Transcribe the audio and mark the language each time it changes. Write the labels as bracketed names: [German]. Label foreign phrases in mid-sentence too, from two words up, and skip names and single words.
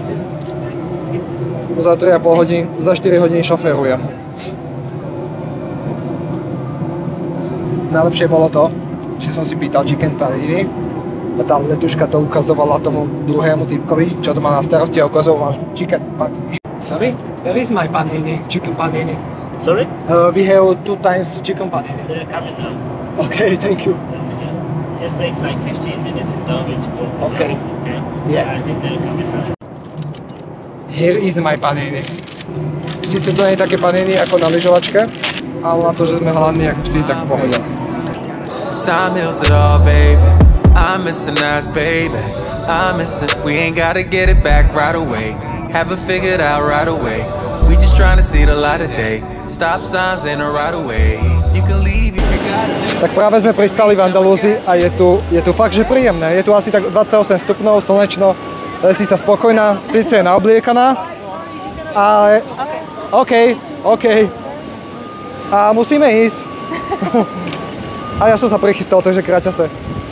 [Slovak] Za 3,5 hodiny, za 4 hodiny šoférujem. Najlepšie bolo to, že som si pýtal [English] chicken panini [Slovak] a tá letuška to ukazovala tomu druhému typkovi, čo to má na starosti a ukazoval [English] chicken panini. Sorry? Where is my panini? Chicken panini. Sorry? We have 2 times chicken panini. They're coming now. Okay, thank you. Just takes like 15 minutes in Darwin to book. Okay. Okay. Yeah. I think they're coming now. Here is my panini. [Slovak] Sice to nie je také panini ako na lyžovačke, ale na to, že sme hladní jak psi, tak pohoda. [English] Time heals it all, baby. I'm missing us, baby. I'm missing. We ain't gotta get it back right away. Haven't figured out right away. We just trying to see the light of day. Stop signs in the right away. You can leave if you got to. [Slovak] Tak práve sme pristali v Andalúzii a je tu fakt, že príjemné. Je tu asi tak 28 stupňov, slnečno, si sa spokojná, síce je naobliekaná, ale OK. A musíme ísť. A ja som sa prichystal, takže kráťase.